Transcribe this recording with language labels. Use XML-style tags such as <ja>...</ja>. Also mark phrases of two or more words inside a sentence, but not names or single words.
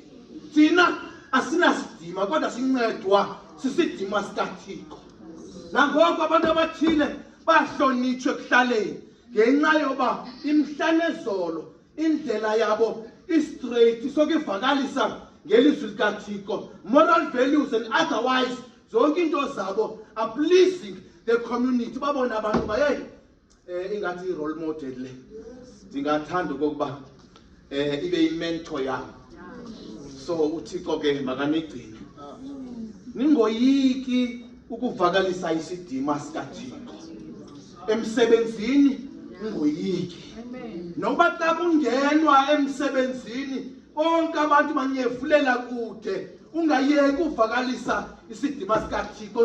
<xh>Thina asinasidima kodwa sincedwa sisidima sikaThixo. Nangoko abantu abathile bahlonitshwe ekuhlaleni ngenxa yoba imhlanezolo indlela yabo straight sokuvakalisa ngelizwi likaThixo,</xh> <en>moral values and otherwise</en> <xh>zonke into zabo</xh> <en>are pleasing the community.</en> <xh>Babona abantu baye ingathi</xh> <en>role model</en> <xh>le ndingathanda ukuba ibe imentor yami. So uThixo ke makanigcine ningoyiki ukuvakalisa isidima sikaThixo emsebenzini, ngoyiki noba xa kungenwa emsebenzini bonke abantu banyevulela kude, ungayeki uvakalisa isidima sikaThixo.</xh>